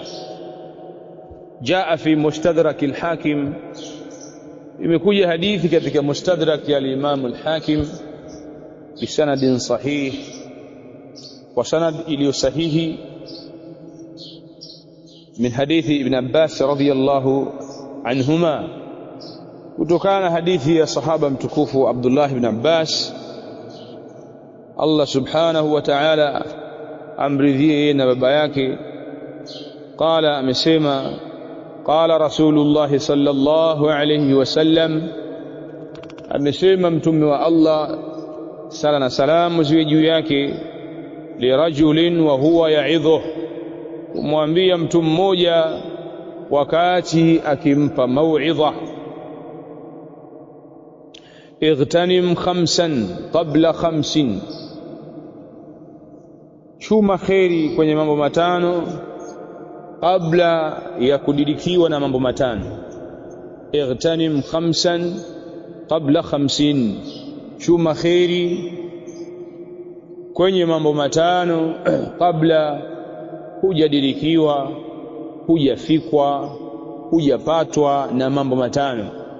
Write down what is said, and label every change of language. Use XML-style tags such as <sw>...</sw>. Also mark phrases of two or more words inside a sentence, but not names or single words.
<ar>جاء في مستدرك الحاكم,</ar> <sw>imekuja hadithi katika mustadrak ya al-Imam al-Hakim</sw> <ar>بسند صحيح,</ar> <sw>wa sanad iliyo sahihi,</sw> <ar>من حديث ابن عباس رضي الله عنهما,</ar> <sw>kutokana hadithi ya sahaba mtukufu Abdullah ibn Abbas, Allah</sw> <ar>سبحانه وتعالى</ar> <sw>amridhie na baba yake.</sw> <ar>Qala, amesema قال رسول الله صلى الله عليه وسلم,</ar> <sw>amesema mtume wa Allah sala na salamu ziwe juu yake,</sw> <ar>لرجل وهو يعظه,</ar> <sw>kumwambia mtu mmoja wakati akimpa mau'idha,</sw> <ar>اغتنم خمسا قبل خمس,</ar> <sw>chuma kheri kwenye mambo matano kabla ya kudirikiwa na mambo matano.</sw> <ar>اغتنم خمسا قبل خمس,</ar> <sw>chuma kheri kwenye mambo matano kabla hujadirikiwa, hujafikwa, hujapatwa na mambo matano.</sw>